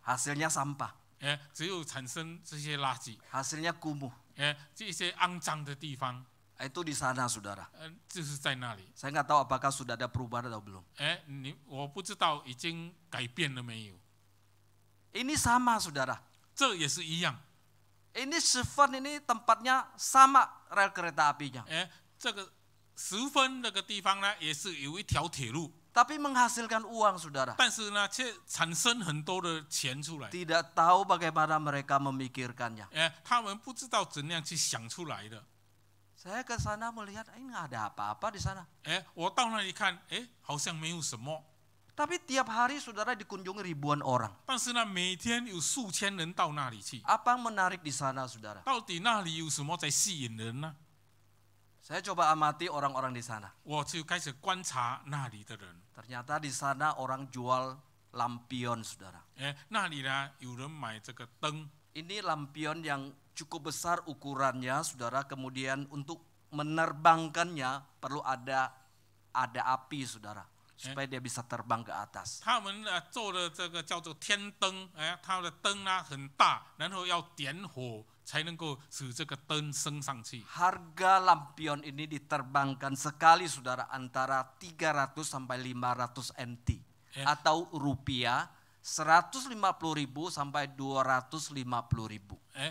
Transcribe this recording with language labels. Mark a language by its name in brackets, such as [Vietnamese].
[Indonesian] Hasilnya sampah, [Chinese] 只有产生这些垃圾， [Indonesian] hasilnya kumuh. [Chinese] 这些肮脏的地方， [Indonesian] Itu di sana, saudara. [Chinese] 就是在那里。 [Indonesian] Saya nggak tahu apakah sudah ada perubahan atau belum. [Chinese] 我不知道已经改变了没有。 [Indonesian] Ini sama, saudara. [Chinese] 这也是一样。 [Indonesian] Ini Shifen ini tempatnya sama rel kereta apinya. [Chinese] 这个十分那个地方呢，也是有一条铁路。 [Indonesian] tapi menghasilkan uang, saudara. [Chinese] 但是呢，却产生很多的钱出来。 [Indonesian] Tidak tahu bagaimana mereka memikirkannya. [Chinese] 他们不知道怎样去想出来的。 [Indonesian] Saya ke sana melihat ini nggak ada apa-apa di sana. [Chinese] 我到那里看，好像没有什么。 [Indonesian] Tapi tiap hari saudara dikunjungi ribuan orang. [Chinese] 但是呢，每天有数千人到那里去， [Indonesian] Apa yang menarik di sana, saudara? [Chinese] 到底那里有什么在吸引人呢？ [Indonesian] Saya coba amati orang-orang di sana. [Chinese] 我就开始观察那里的人。 [Indonesian] Ternyata di sana orang jual lampion, saudara. [Chinese] 那里呢有人买这个灯， [Indonesian] Ini lampion yang cukup besar ukurannya, saudara. Kemudian untuk menerbangkannya perlu ada api, saudara, supaya dia bisa terbang ke atas. [Chinese] 他们呢做的这个叫做天灯，它的灯呢很大，然后要点火才能够使这个灯升上去。 [Indonesian] Harga lampion ini diterbangkan sekali, saudara, antara 300 sampai 500 NT atau rupiah 150.000 sampai 250.000.